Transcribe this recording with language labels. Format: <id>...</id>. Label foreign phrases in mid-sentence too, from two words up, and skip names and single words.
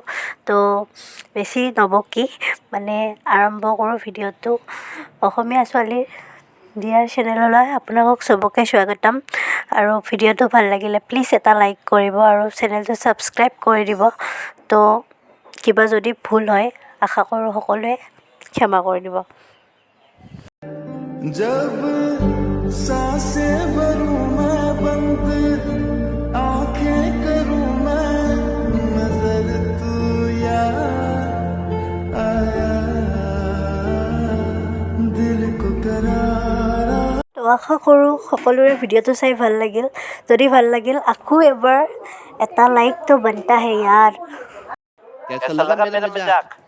<as>তো বেছি নবকি মানে আৰম্ভ কৰোঁ ভিডিঅ'টো। অসমীয়া ছোৱালীৰ ডিয়াৰ চেনেললৈ আপোনালোক চবকে স্বাগতম। আৰু ভিডিঅ'টো ভাল লাগিলে প্লিজ এটা লাইক কৰিব আৰু চেনেলটো ছাবস্ক্ৰাইব কৰি দিব। তো কিবা যদি ভুল হয় আশা কৰোঁ সকলোৱে ক্ষমা কৰি দিব।</as> <hi>जब सांसें भरूं मैं बंद आंखें करूं मैं नजर तू याद आया दिल को करार।</hi> <as>তো আশা কৰোঁ সকলোৰে ভিডিঅ'টো চাই ভাল লাগিল। যদি ভাল লাগিল আকৌ এবাৰ এটা লাইক</as> <hi>तो बनता है</hi> <as>यार।</as> <hi>कैसा लगा मेरा मजाक?</hi>